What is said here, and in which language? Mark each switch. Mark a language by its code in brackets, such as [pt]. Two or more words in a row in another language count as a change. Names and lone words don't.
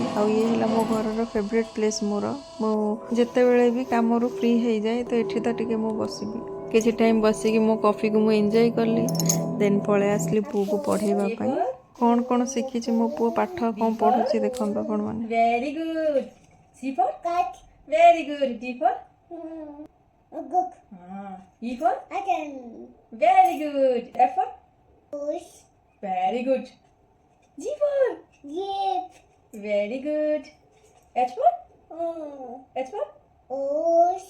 [or] ଆଉ ଇଏ ହେଲା ମୋ ଘରର [en] favorite place [or] ମୋର। ମୁଁ ଯେତେବେଳେ ବି କାମରୁ ଫ୍ରି ହେଇଯାଏ, ତ ଏଠି ତ ଟିକେ ମୁଁ ବସିବି। କିଛି ଟାଇମ୍ ବସିକି ମୋ କଫିକୁ ମୁଁ ଏନ୍ଜୟ କଲି। ଦେନ୍ ପଳେଇ ଆସିଲି ପୁଅକୁ ପଢ଼େଇବା ପାଇଁ। କ'ଣ କ'ଣ ଶିଖିଛି ମୋ ପୁଅ, ପାଠ କ'ଣ ପଢ଼ୁଛି ଦେଖନ୍ତୁ ଆପଣମାନେ। [en] Very good. C for cat. Very good. D for book. E for again. Very good. F for push. Very good. G for jeep. Very good. H for H for horse.